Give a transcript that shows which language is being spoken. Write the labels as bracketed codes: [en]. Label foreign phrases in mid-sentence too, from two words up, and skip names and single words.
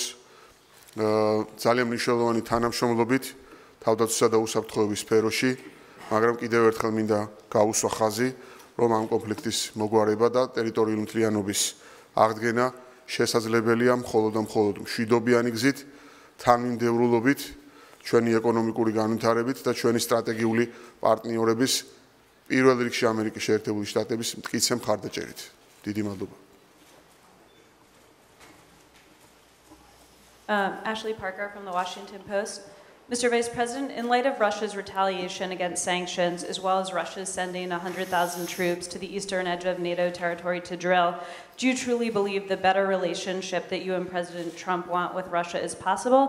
[ka] ძალიან მნიშვნელოვანი თანამშრომლობით თავდაცვისა და უსაფრთხოების სფეროში, მაგრამ კიდევ ერთხელ მინდა გავუსვა ხაზი, რომ ამ კონფლიქტის მოგვარება და ტერიტორიული მთლიანობის აღდგენა შესაძლებელია მხოლოდ და მხოლოდ მშვიდობიანი გზით, თანმიმდევრულობით, ჩვენი ეკონომიკური განვითარებით და ჩვენი სტრატეგიული პარტნიორების, პირველ რიგში ამერიკის შეერთებული შტატების მტკიცე მხარდაჭერით. დიდი მადლობა. [en] Ashley Parker from the Washington Post. Mr. Vice President, in light of Russia's retaliation against sanctions, as well as Russia's sending 100,000 troops to the eastern edge of NATO territory to drill, do you truly believe the better relationship that you and President Trump want with Russia is possible?